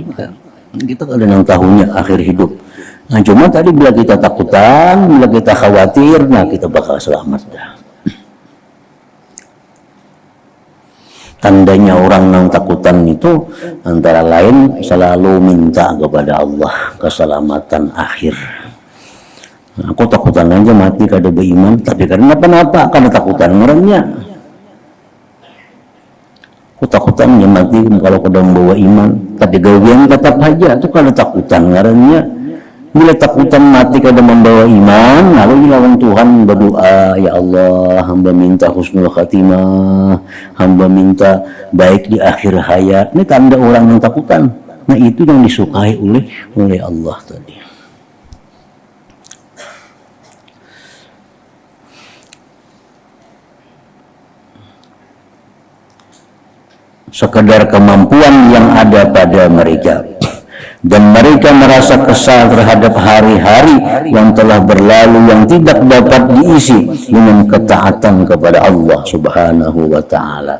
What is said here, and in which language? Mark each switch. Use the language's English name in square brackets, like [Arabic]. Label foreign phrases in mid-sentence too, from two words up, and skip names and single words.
[Indonesian] Kita kadang tahunya akhir hidup. Nah, cuma tadi bila kita takutan, bila kita khawatir, nah kita bakal selamat dah. Tandanya orang yang takutan itu antara lain selalu minta kepada Allah keselamatan akhir. [Banjar] Nah, aku takutan aja mati kada beriman, tapi karena apa-apa, karena takutan orangnya. Aku takutan ya mati kalau kau membawa iman, tapi gawian tetap aja itu kalau takutan ngarannya. [Indonesian] Bila takutan mati kada membawa iman, lalu dilawan Tuhan berdoa, [Arabic] يا الله, [Indonesian] hamba minta [Arabic] حسن الخاتمة, [Indonesian] hamba minta baik di akhir hayat. Ini tanda orang yang takutan. Nah, itu yang disukai oleh Allah tadi. Sekedar kemampuan yang ada pada mereka, dan mereka merasa kesal terhadap hari-hari yang telah berlalu yang tidak dapat diisi dengan ketaatan kepada Allah [Arabic] سبحانه وتعالى.